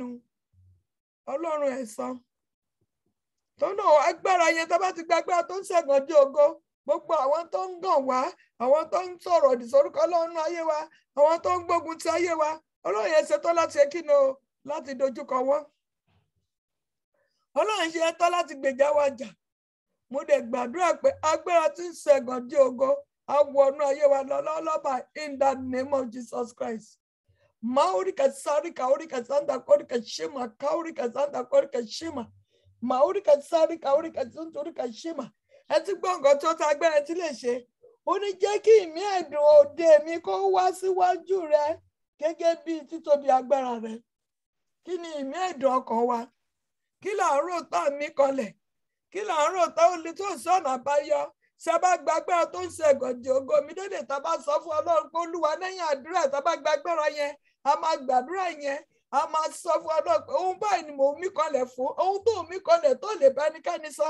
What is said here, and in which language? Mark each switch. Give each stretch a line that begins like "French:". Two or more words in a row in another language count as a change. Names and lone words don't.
Yoruba: Ọlọ́run ẹ̀san tó náà agbára yẹn tó bá ti gbàgbára tó ń ṣẹ̀gàn di ògo, gbogbo àwọn tó ń gàn wá, àwọn tó ń sọ̀rọ̀ òdì sórúkọ Ọlọ́run ayé wa, àwọn tó ń gbógun ti ayé wa, Ọlọ́run yẹn ṣetán láti ṣe kí ni o láti dojúkọ wọn. Ọlọ́run ṣe tán láti gbèjà wa jà. Mo dẹ̀ gbàdúrà pé agbára tí ń ṣẹ̀gàn di ògo á wọnú ayé wa lọ́lọ́lọ́ba
English: in the name of Jesus Christ. Maurika sarika urika santa korika shima kaurika santa korika shima maurika sarika urika sunturika shima.
Yoruba: Ẹ ti gbọ́ nǹkan tó ta agbára tí lè ṣe. Ó ní jẹ́ kí ìmí ẹ̀dùn òde mi kó wá síwájú rẹ gẹ́gẹ́ bí títóbi agbára rẹ. Kí ni ìmí ẹ̀dùn ọkàn wa? Kí là ń rò tá mi kanlẹ̀? Kí là ń rò tá ó lè tó sọ̀nà àbáyọ? Ṣé bá gba agbára tó ń ṣẹ̀gàn di ògo mi dédé tá bá sọ fún Ọlọ́run pé Olúwa lẹ́yìn àdúrà tá bá gba agbára yẹn, a máa gbàdúrà yẹn, a máa sọ fún Ọlọ́run pé ohun báyìí ni mò ń mí kanlẹ̀ fún, ohun tó mí kanlẹ̀ tó lè bá ẹnikẹ́ni sọ.